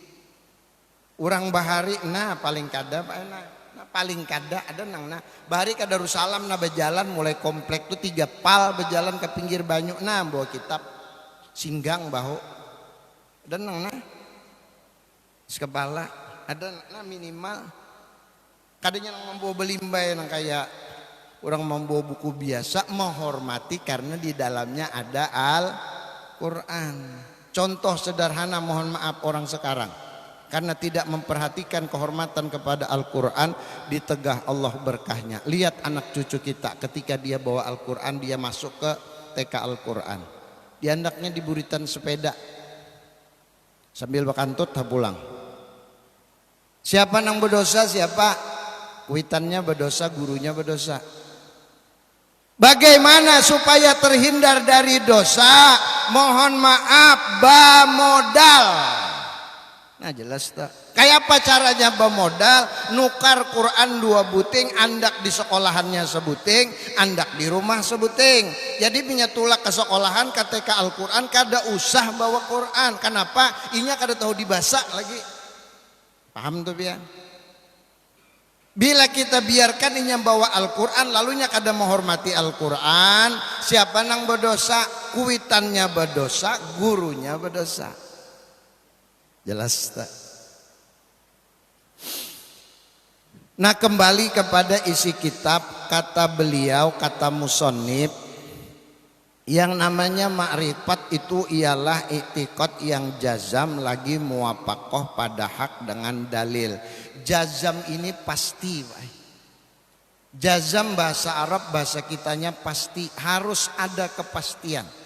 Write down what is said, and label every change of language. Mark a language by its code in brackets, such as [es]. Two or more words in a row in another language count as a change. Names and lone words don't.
[bjn] Orang bahari, nah paling kada Pak, nah paling kada ada nang nah bahari ka Darussalam nah berjalan mulai komplek tuh 3 pal berjalan ke pinggir banyu, nah bawa kitab singgang bahu dan nang nah sekepala ada nah minimal kadanya nang membawa belimbay nang kayak orang membawa buku biasa, menghormati karena di dalamnya ada Al-Quran. [id] Contoh sederhana, mohon maaf orang sekarang karena tidak memperhatikan kehormatan kepada Al-Quran, di tegah Allah berkahnya. Lihat anak cucu kita ketika dia bawa Al-Quran, dia masuk ke TK Al-Quran, dia hendaknya diburitan sepeda sambil bakantut pulang. Siapa yang berdosa? Siapa? Kuitannya berdosa, gurunya berdosa. Bagaimana supaya terhindar dari dosa? Mohon maaf, modal. Nah jelas tak. [bjn] Kayak apa caranya bemodal? Nukar Quran 2 buting, andak di sekolahannya sebuting, andak di rumah sebuting. Jadi punya tulak ke sekolahan ketika Al-Quran kada usah bawa Quran. Kenapa? Inya kada tahu dibaca lagi. Paham tuh ya? Bila kita biarkan inya bawa Al-Quran lalunya kada menghormati Al-Quran, siapa nang berdosa? [id] Kuitannya berdosa, gurunya berdosa. Jelas tak? Nah kembali kepada isi kitab, kata beliau, kata musonib, yang namanya ma'rifat itu ialah i'tiqad yang jazam lagi muwafaqah pada hak dengan dalil. Jazam ini pasti, jazam bahasa Arab, bahasa kitanya pasti, harus ada kepastian.